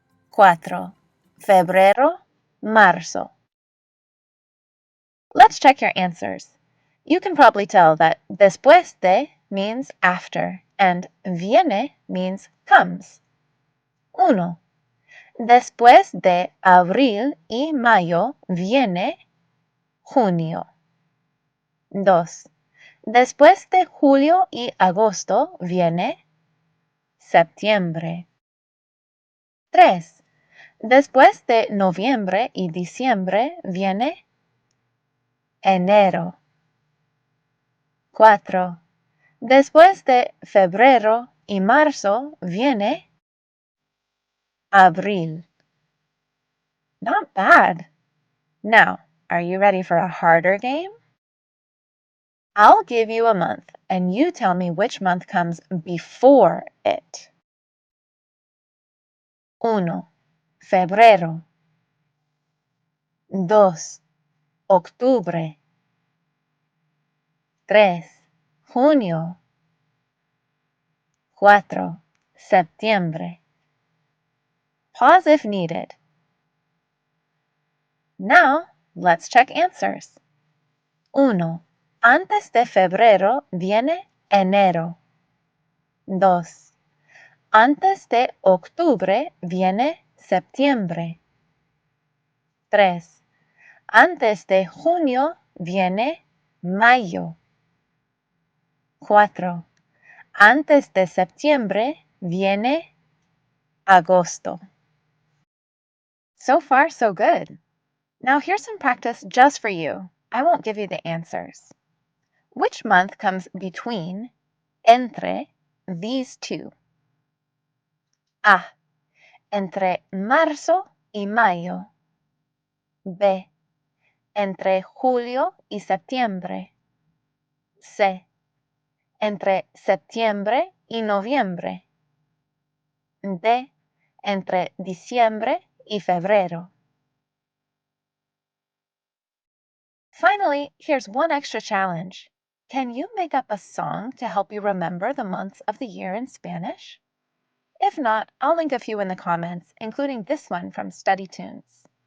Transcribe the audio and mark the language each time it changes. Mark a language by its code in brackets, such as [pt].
[es] 4. Febrero, marzo. [en] Let's check your answers. You can probably tell that después de means after and viene means comes. 1. [es] Después de abril y mayo viene junio. 2. Después de julio y agosto viene septiembre. 3. Después de noviembre y diciembre viene enero. 4. Después de febrero y marzo viene abril. [en] Not bad. Now, Are you ready for a harder game? I'll give you a month, and you tell me which month comes before it. [es] 1. Febrero. 2. Octubre. 3. Junio. 4. [en] Septiembre. Pause if needed. Now, let's check answers. 1. [es] Antes de febrero viene enero. 2. Antes de octubre viene septiembre. 3. Antes de junio viene mayo. 4. Antes de septiembre viene agosto. [en] So far, so good. Now here's some practice just for you. I won't give you the answers. Which month comes between, entre, these two? [es] A. Entre marzo y mayo. B. Entre julio y septiembre. C. Entre septiembre y noviembre. D. Entre diciembre y febrero. [en] Finally, here's one extra challenge. Can you make up a song to help you remember the months of the year in Spanish? If not, I'll link a few in the comments, including this one from Study Tunes.